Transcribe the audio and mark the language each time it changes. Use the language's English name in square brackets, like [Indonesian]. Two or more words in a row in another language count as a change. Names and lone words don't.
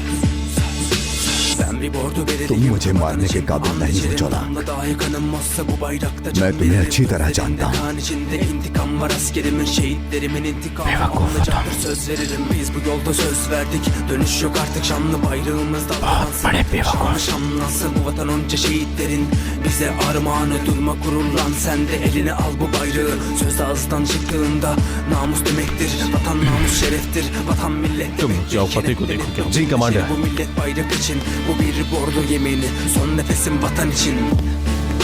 [Hindi] तुम मुझे मारने के काबिल नहीं हो चौलाक। मैं तुम्हें अच्छी तरह जानता हूँ। बेवकूफ हो तुम। बहुत बड़े बेवकूफ। [Turkish] Bize armağanı durma gururlan sen de eline al bu bayrağı. Söz ağızdan çıktığında namus demektir. Vatan namus şereftir. Vatan millettir. [Hindi] तुम जाओ फतेह को देखो क्या। जी कमांडर। [Turkish] Bu millet bayrak için. Bu bir bordo yemini. Son nefesim vatan için.